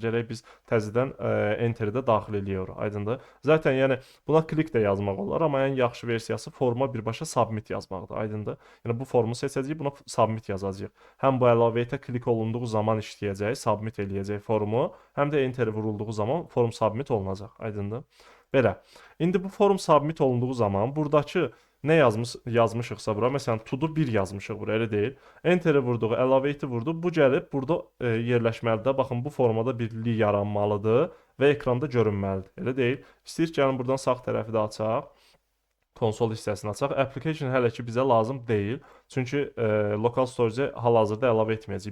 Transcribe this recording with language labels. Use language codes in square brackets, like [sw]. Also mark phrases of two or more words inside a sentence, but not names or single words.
[az] Gərək biz təzədən enter-də daxil eləyirik. Aydındır? Zaten yəni buna klik də yazmaq olar, amma ən yaxşı versiyası forma birbaşa submit yazmaqdır. Aydındır? Yəni bu formu seçəcəyik, buna submit yazacağıq. Həm bu əlavəyə klik olunduğu zaman işləyəcək, submit eləyəcək formu, həm də enter vurulduğu zaman form submit olunacaq. Aydındır? Belə. İndi bu form submit olunduğu zaman buradakı nə yazmışıqsa bura, məsələn to-do 1 yazmışıq bura, elə deyil. Enter-i vurduq, əlavə eti vurduq. Bu gəlib burada yerləşməlidir. Baxın, bu formada bir li yaranmalıdır və ekranda görünməlidir. Elə deyil. İstəyir gəlin buradan sağ tərəfi də açaq. Konsol hissəsini açaq. Application hələ ki bizə lazım deyil. Çünki [en] local storage- [az] ə hal-hazırda əlavə etməyəcəyik.